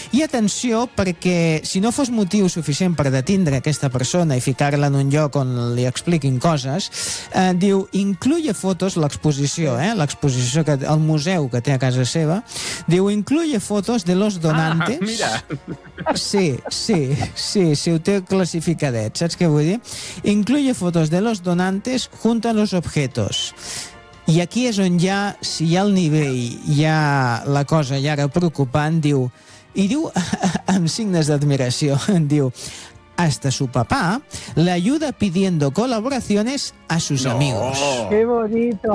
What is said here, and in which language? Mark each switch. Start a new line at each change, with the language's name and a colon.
Catalan: I atenció, perquè si no fos motiu suficient per detindre aquesta persona i ficar-la en un lloc on li expliquin coses, diu,
Spanish: incluye fotos,
Catalan: l'exposició, l'exposició, el museu que té a casa seva, diu,
Spanish: incluye fotos de los donantes.
Catalan: Ah, mira. Sí, sí, sí, sí, ho té classificadet, saps què vull dir?
Spanish: Incluye fotos de los donantes junto a los objetos.
Catalan: I aquí és on ja, si hi ha el nivell, hi ha la cosa ja ara preocupant, diu, i diu amb signes d'admiració, diu,
Spanish: hasta su papá le ayuda pidiendo colaboraciones a sus amigos. Qué bonito.